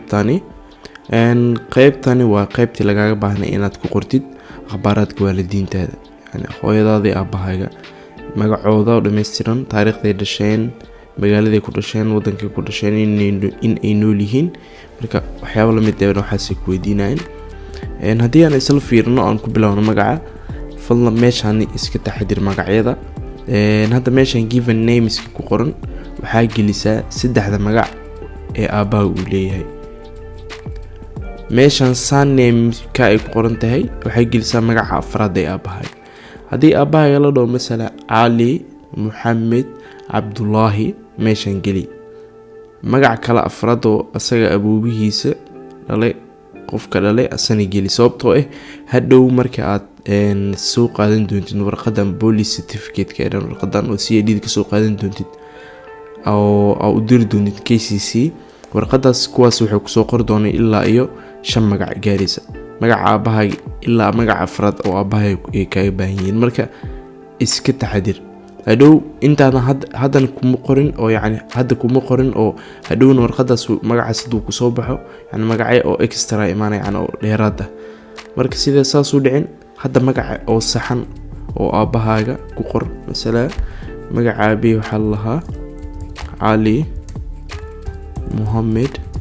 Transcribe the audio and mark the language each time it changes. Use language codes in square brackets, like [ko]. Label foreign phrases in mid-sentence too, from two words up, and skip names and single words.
[so] qaybtani waa qaybtii lagaaga baahnay inaad ku qortid akhbaaraadka waalidiintaada yani hooyadaadii aabahaaga magacooda oo dhameystiran taariikhday dhasheen magaaladay ku dhasheen wadankay ku dhasheen in ay nool yihiin marka waxyaabo lamid ah waxaasay ku weydiinayaan haddii aan isla fiirino aan ku bilowno magaca fadlan meeshaan iska taxadir magacyada hadda meeshaan [en] given names [so] ku qoran waxaa gelisaa saddexda magac ee aabaha uu leeyahay meeshaan surname ka ay ku qoran tahay waxay gelisaa magaca afraad ee aabaha hadii aabaha la dhaho mesela Ali Muhammad Abdullahi meeshaan geli magac kale afraad oo asaga aboobihiisa dhalay qofka dhalay asana geli sababtoo hadhow marka aad soo qaadan doontid warqadan [en] police certificate [so] ka warqadan oo CID ka soo qaadan doontid أو دير دونت KCC warqadaas kuwaas wuxuu ku soo qor doonay ilaa iyo 5 magac gaarisa magaca aabaha ilaa magaca afraad oo aabaha ay ka baahan yihiin marka iska taxadir hadhow intaana hadan kuma qorin oo yani hadda kuma qorin oo hadhowna warqadaas magaca sidoo ku soo baxo yani magacay oo extra imaanay yani oo dheeraad ah marka sida saas u dhicin hadda magaca oo saxan oo aabahaaga ku qor mesela magaca aabaha waxa lahaa Ali Muhammad